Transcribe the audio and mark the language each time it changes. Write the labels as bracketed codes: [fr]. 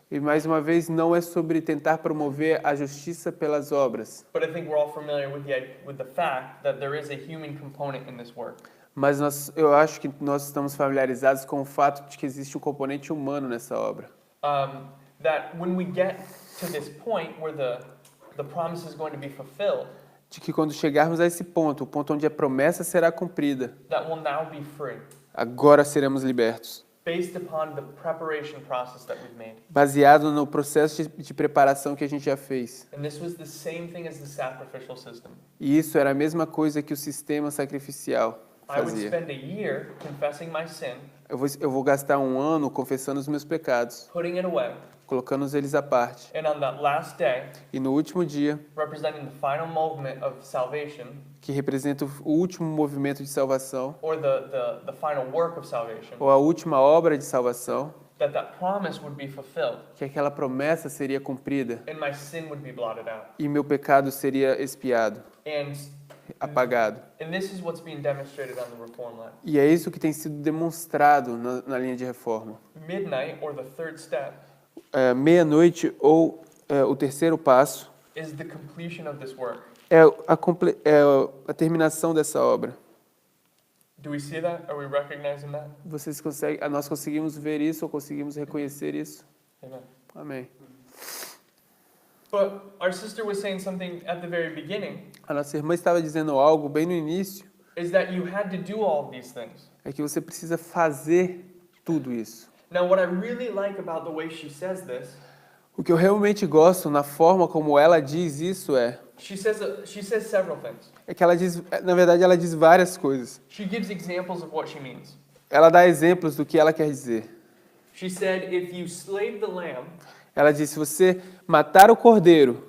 [pt] e mais uma vez não é sobre tentar promover a justiça pelas obras, [en] but I think we're all familiar with the fact that there is a human component in this work. [pt] mas eu acho que nós estamos familiarizados com o fato de que existe um componente humano nessa obra. [en] That when we get to this point where the promise is going to be fulfilled, [pt] de que quando chegarmos a esse ponto, o ponto onde a promessa será cumprida, [en] that we'll now be free, [pt] agora seremos libertos. [en] based upon the preparation process that we've made. [pt] Baseado no processo de preparação que a gente já fez. [en] And this was the same thing as the sacrificial system. [pt] E isso era a mesma coisa que o sistema sacrificial [en] I would [pt] fazia. [en] spend a year confessing my sin, [pt] Eu vou gastar um ano confessando os meus pecados, [en] putting it away, [pt] colocando eles à parte. [en] and on that last day, [pt] E no último dia, [en] representing the final movement of salvation, [pt] que representa o último movimento de salvação, [en] or the final work of salvation, [pt] ou a última obra de salvação, [en] that promise would be fulfilled, [pt] que aquela promessa seria cumprida [en] and my sin would be blotted out. [pt] e meu pecado seria expiado, [en] And [pt] apagado. [en] this is what's being demonstrated on the Reform line. [pt] E é isso que tem sido demonstrado na linha de reforma. [en] Midnight, or the third step, [pt] Meia-noite ou o terceiro passo [en] is the completion of this work. [pt] é a terminação dessa obra. [en] Do we see that? Are we recognizing that? [pt] Nós conseguimos ver isso ou conseguimos reconhecer isso? [en] Amen. [pt] Amém. [en] But our sister was saying something at the very beginning, [pt] A nossa irmã estava dizendo algo bem no início, [en] is that you had to do all of these things. [pt] é que você precisa fazer tudo isso. [en] Now, what I really like about the way she says this, [pt] O que eu realmente gosto na forma como ela diz isso [en] she says several things. [pt] é que ela diz, na verdade, ela diz várias coisas. [en] She gives examples of what she means. [pt] Ela dá exemplos do que ela quer dizer. [en] She said, if you slayed the lamb, [pt] Ela diz, se você matar o cordeiro,